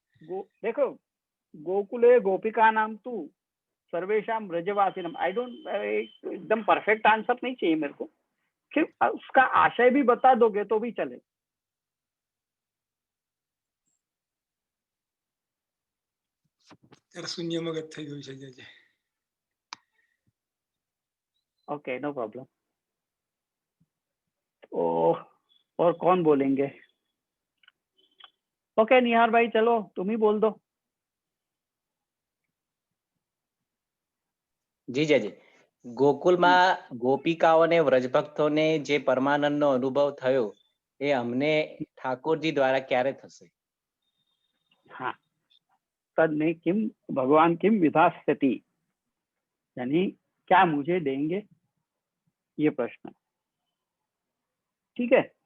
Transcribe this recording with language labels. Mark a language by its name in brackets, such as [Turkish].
[Sanskrit] देखो, गोकुले गोपिका नाम तू सर्वेशाम ब्रजवासिनम. [English] I don't, [Hindi] एकदम परफेक्ट आंसर नहीं चाहिए मेरे को. फिर उसका आशय भी बता दोगे तो भी चले. [Gujarati] शून्य मगज થઈ ગયું છે જય. [English] Okay, no problem. [Hindi] और कौन बोलेंगे? ओके, निहार भाई, चलो तुम ही बोल दो. [Gujarati] જી જય. ગોકુલમાં ગોપિકાઓને વ્રજભક્તોને જે પરમાનંદનો અનુભવ થયો એ અમને ઠાકોરજી દ્વારા ક્યારે થશે? [Hindi] हाँ, [Sanskrit] तद में किम भगवान किम विधास्यति, [Hindi] यानी क्या मुझे देंगे, ये प्रश्न. ठीक है.